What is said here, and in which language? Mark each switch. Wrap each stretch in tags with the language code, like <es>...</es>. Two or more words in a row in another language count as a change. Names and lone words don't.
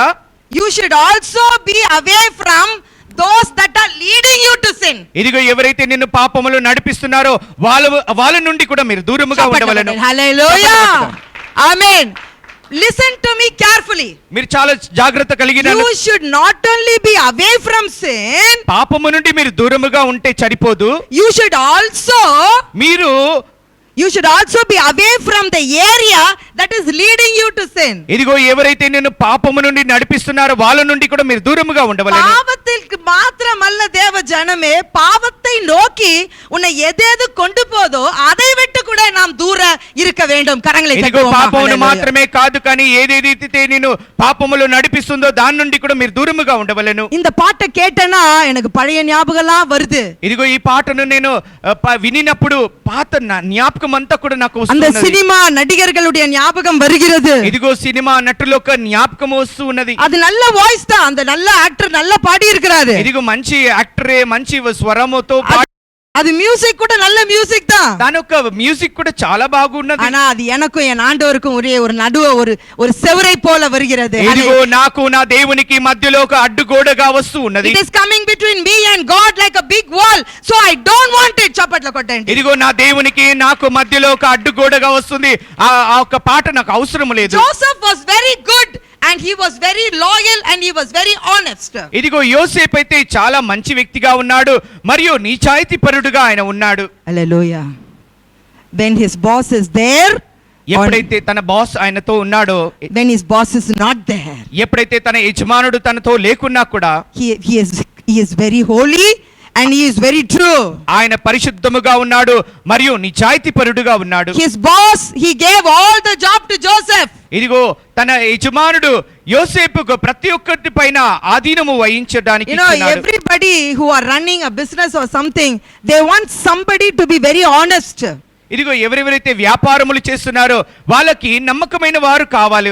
<en>You should also be away from those that are leading you to sin.</en> <te>ఇదిగో ఎవరైతే నిన్ను పాపములో నడిపిస్తున్నారో వాళ్ళ నుండి కూడా మీరు దూరముగా ఉండవలెను.</te> <en>Hallelujah. Amen. Listen to me carefully.</en> <te>మీరు చాలా జాగ్రత్త కలిగిన</te> <en>You should not only be away from sin.</en> <te>పాపము నుండి మీరు దూరముగా ఉంటే సరిపోదు.</te> <en>You should also be away from the area that is leading you to sin.</en> <te>ఇదిగో ఎవరైతే నిన్ను పాపము నుండి నడిపిస్తున్నారో వాళ్ళ నుండి కూడా మీరు దూరముగా ఉండవలెను.</te> <ta>பாவத்திற்கு மாத்திரமல்ல தேவ ஜனமே, பாவத்தை நோக்கி உன்னை எதேது கொண்டு போதோ அதை விட்டு கூட நாம் தூர இருக்க வேண்டும். கரங்களை</ta> <te>ఇదిగో పాపమును మాత్రమే కాదు కానీ ఏదేదైతే నిన్ను పాపములో నడిపిస్తుందో దాని నుండి కూడా మీరు దూరముగా ఉండవలెను.</te> <ta>இந்த பாட்டை கேட்டனா எனக்கு பழைய ஞாபகம்லாம் வருது.</ta> <te>ఇదిగో ఈ పాటను నేను వినినప్పుడు పాత జ్ఞాపకం అంతా కూడా నాకు</te> <ta>அந்த</ta> <te>వస్తున్నది.</te> <ta>சினிமா நடிகர்களுடைய ஞாபகம் வருகிறது.</ta> <te>ఇదిగో సినిమా నటుల యొక్క జ్ఞాపకం వస్తూ ఉన్నది.</te> <ta>அது நல்ல வாய்ஸ் தான், அந்த நல்ல ஆக்டர் நல்லா பாடி இருக்கிறாரு.</ta> <te>ఇదిగో మంచి యాక్టరే మంచి స్వరముతో</te> <ta>அது மியூசிக் கூட நல்ல மியூசிக் தான்.</ta> <te>దాని యొక్క మ్యూజిక్ కూడా చాలా బాగున్నది.</te> <ta>ஆனா அது எனக்கும் என் ஆண்டவருக்கும் ஒரே ஒரு நடுவே ஒரு செவரை போல வருகிறது.</ta> <te>ఇదిగో నాకు నా దేవునికి మధ్యలో ఒక అడ్డుగోడగా వస్తూ ఉన్నది.</te> <en>It is coming between me and God like a big wall, so I don't want it.</en> <te>చప్పట్లు కొట్టండి. ఇదిగో నా దేవునికి నాకు మధ్యలో ఒక అడ్డుగోడగా వస్తుంది. ఆ ఒక పాట నాకు అవసరం లేదు.</te> <en>Joseph was very good and he was very loyal and he was very honest.</en> <te>ఇదిగో యోసేపు అయితే చాలా మంచి వ్యక్తిగా ఉన్నాడు మరియు నిజాయితీపరుడుగా ఆయన ఉన్నాడు.</te> <en>Hallelujah. When his boss is there,</en> <te>ఎప్పుడైతే తన బాస్ ఆయనతో ఉన్నాడో,</te> <en>when his boss is not there,</en> <te>ఎప్పుడైతే తన యజమానుడు తనతో లేకున్నా కూడా</te> <en>he is very holy and he is very true.</en> <te>ఆయన పరిశుద్ధముగా ఉన్నాడు మరియు నిజాయితీపరుడుగా ఉన్నాడు.</te> <en>His boss, he gave all the job to Joseph.</en> <te>ఇదిగో తన యజమానుడు యోసేపుకు ప్రతి ఒక్కటి పైన ఆధీనము వహించడానికి ఇచ్చాడు.</te> <en>Everybody who are running a business or something, they want somebody to be very honest.</en> <te>ఇదిగో ఎవరెవరైతే వ్యాపారములు చేస్తున్నారో వాళ్ళకి నమ్మకమైన వారు కావాలి.</te>